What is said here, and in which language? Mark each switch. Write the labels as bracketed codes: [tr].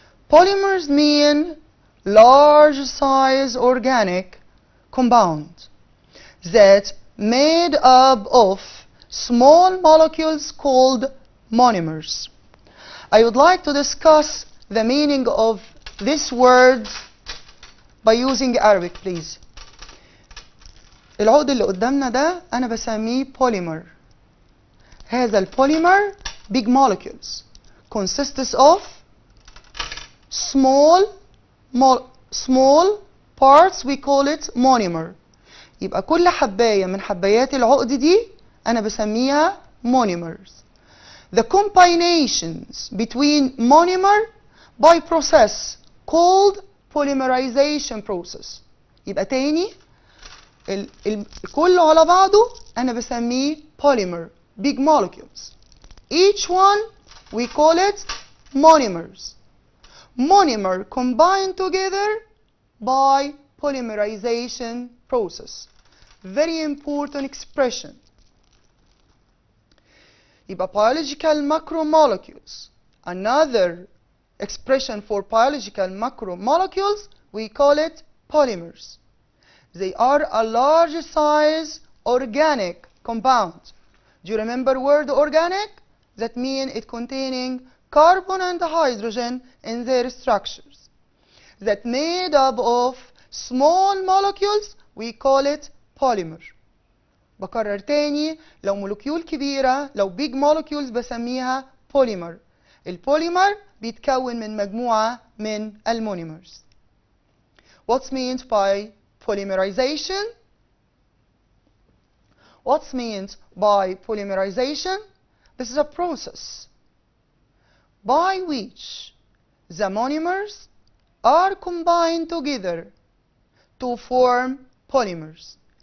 [en] Polymers mean large size organic compound that made up of small molecules called monomers. I would like to discuss the meaning of this word by using Arabic, please. [ar] العقد اللي قدامنا ده أنا بسميه polymer. هذا البوليمر [en] big molecules consists of small parts, we call it monomer. [ar] يبقى كل حباية من حبايات العقد دي أنا بسميها monomers. [en] The combinations between monomer by process called polymerization process. [ar] يبقى تاني كله على بعضه أنا بسميه polymer, [en] big molecules. Each one we call it monomers. Monomer combined together by polymerization process. Very important expression. [ar] يبقى [en] biological macromolecules. Another expression for biological macromolecules, we call it polymers. They are a large size organic compound. Do you remember word organic? That means it containing carbon and hydrogen in their structures. That made up of small molecules, we call it polymer. [ar] بكرر تاني، لو مولكيول كبيرة، لو [en] big molecules [ar] بسميها polymer. البوليمر بيتكون من مجموعة من المونيمرز. [en] What's meant by polymerization? What's meant by polymerization? This is a process by which the monomers are combined together to form polymers.